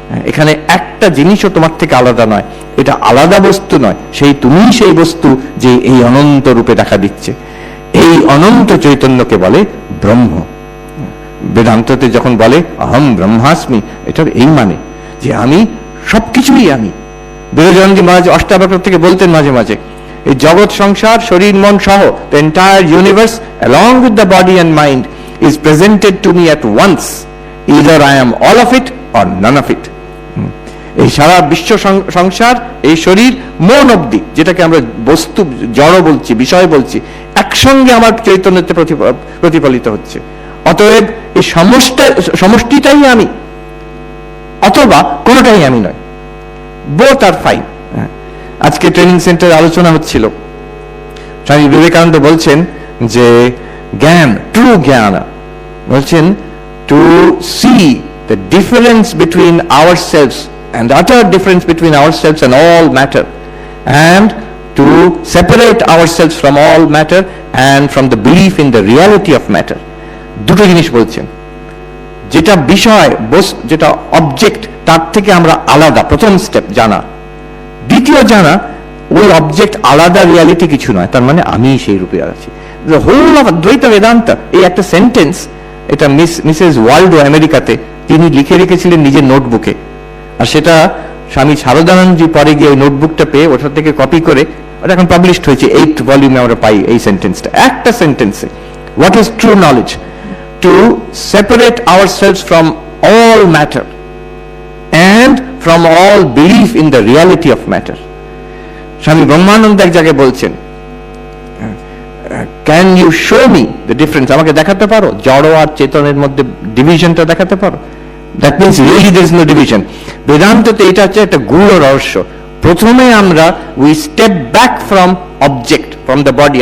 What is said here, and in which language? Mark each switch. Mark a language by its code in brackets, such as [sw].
[bn] এখানে একটা জিনিসও তোমার থেকে আলাদা নয়, এটা আলাদা বস্তু নয়, তুমিই সেই বস্তু যে এই অনন্ত রূপে দেখা দিচ্ছে। এই অনন্ত চৈতন্যকে বলে ব্রহ্ম। বেদান্ততে যখন বলে অহম ব্রহ্মাস্মি, এটার এই মানে যে আমি সবকিছুই আমি। বিরোধী মহারাজ অষ্টাবক্র থেকে বলতেন মাঝে মাঝে, এই জগৎ সংসার, শরীর মন সহ, [en] the entire universe along with the body and mind is presented to me at once, either I am all of it or none of it. [bn] এই সারা বিশ্ব সংসার, এই শরীর, মন অবধি, যেটাকে আমরা বস্তু জড় বলছি, বিষয় বলছি, একসঙ্গে আমার চৈতন্যতে প্রতিফলিত হচ্ছে। অতএব এই সমষ্টিটাই আমি, অথবা কোনোটাই আমি নয়, [en] Both are fine. [bn] আজকে ট্রেনিং সেন্টারে আলোচনা হচ্ছিল, স্বামী বিবেকানন্দ বলছেন যে জ্ঞান, ট্রু জ্ঞান, বলছেন [en] To see the difference between ourselves and utter difference between ourselves and all matter, and to separate ourselves from all matter and from the belief in the reality of matter. [bn] দুটো জিনিস বলছেন, যেটা বিষয়, যেটা object, তার থেকে আমরা আলাদা, প্রথম স্টেপ জানা। দ্বিতীয় জানা, ওই অবজেক্ট আলাদা, রিয়ালিটি কিছু নয়, তার মানে আমি সেই রূপে আছি। [en] the whole of [bn] অদ্বৈত বেদান্ত, এই একটা সেন্টেন্স, এটা মিসেস ওয়াল্ডো আমেরিকাতে তিনি লিখে রেখেছিলেন নিজের নোটবুকে। আর সেটা স্বামী শারদানন্দজি পরে গিয়ে ওই নোটবুকটা পেয়ে ওটা থেকে কপি করে ওটা এখন পাবলিশড হয়েছে, 8 ভলিউমে আমরা পাই এই সেন্টেন্সটা, একটা সেন্টেন্সে। [en] What is true knowledge? To separate ourselves from all matter and from all belief in the reality of matter. Swami Brahmananda [bn] এক জায়গায় বলছেন, [en] Can you show me the difference? [bn] আমাকে দেখাতে পারো জড় আর চেতনের মধ্যে ডিভিশনটা দেখাতে পারো? [en] That means really there is no division. [bn] বেদান্ততে এটা হচ্ছে একটা গূঢ় রহস্য। প্রথমে আমরা [en] We step back from object, from the body.